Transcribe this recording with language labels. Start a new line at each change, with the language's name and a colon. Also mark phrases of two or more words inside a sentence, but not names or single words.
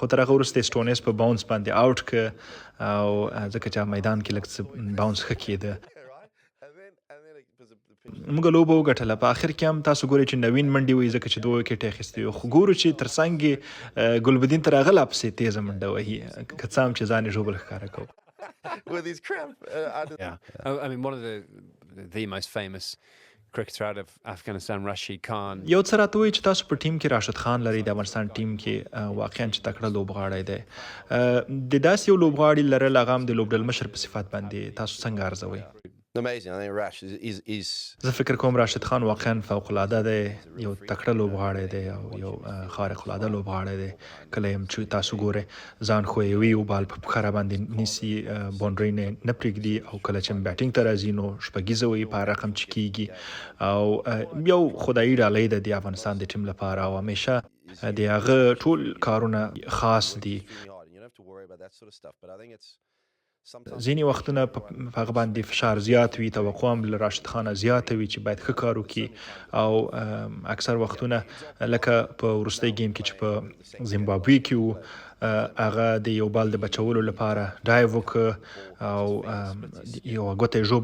Pashto: خو تر هغه وروسته یې سټونیس په باونس باندې اوټ کړه او ځکه چې میدان کې لږ څه باونس ښه کېده. موږ لوبه وګټله. په آخر کې هم تاسو ګورئ چې نوین منډې وهي ځکه چې 2 وکټې اخیستې وي، خو ګورو چې تر څنګ یې ګلبدین تر هغه لا پسې تیزه منډه وهي، که څه هم چې ځان یې ژوبل ښکاره کوو.
English: With his cramp. I mean, one of the most famous cricketer out of Afghanistan, Rashid Khan.
Pashto: یو څه راته وایي چې تاسو په ټیم کې راشد خان لرئ، د افغانستان ټیم کې واقعا چې تکړه لوبغاړی دی. د داسې یو لوبغاړي لرل هغه هم د لوبډل مشر په صفت باندې تاسو څنګه ارزوئ؟
English: Amazing. I think Rash is
Pashto: زه فکر کوم راشد خان واقعا فوق العاده دی، یو تکړه لوبغاړی دی او یو خارق العاده لوبغاړی دی. کله هم چې تاسو ګورئ ځان ښویوي او بال په پښه راباندې نیسي، باونډرۍ نه پرېږدي او کله چې بیټینګ ته راځي نو شپږیزه وهي په هر رقم چې کېږي او یو خدایي ډالۍ ده د افغانستان د ټیم لپاره او همیشه د هغه ټول کارونه خاص دي.
English: you don't have to worry about that sort of stuff. But I think it's
Pashto: ځینې وختونه په هغه باندې فشار زیات وي، توقع هم له راشد خانه زیاته وي چې باید ښه کار وکړي او اکثر وختونه لکه په وروستۍ ګیم کې چې په زیمبابوې کې و، هغه د یو بال د بچولو لپاره ډایو وکړه او یوه ګوته یې